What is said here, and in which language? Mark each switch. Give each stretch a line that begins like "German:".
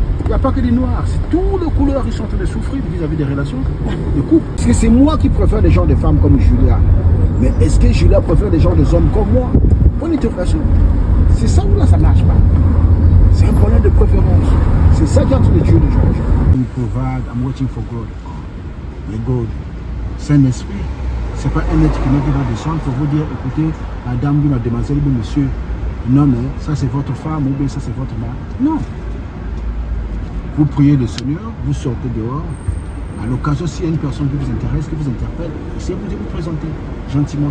French: n'y a pas que des noirs. C'est tous les couleurs qui sont en train de souffrir vis-à-vis des relations de couple. Parce que c'est moi qui préfère des gens de femmes comme Julia. Mais est-ce que Julia préfère des gens des hommes comme moi? Bonne interrogation. C'est ça ou là ça ne marche pas. C'est un problème de préférence. C'est ça qui est en train de tuer les gens.
English: We provide, I'm waiting for God.
French: Mais God, Saint-Esprit, c'est pas un être humain qui va descendre pour vous dire, écoutez, madame, la demoiselle, monsieur, non mais ça c'est votre femme ou bien ça c'est votre mari. Non. Vous priez le Seigneur, vous sortez dehors. À l'occasion, s'il y a une personne qui vous intéresse, qui vous interpelle, essayez de vous présenter gentiment.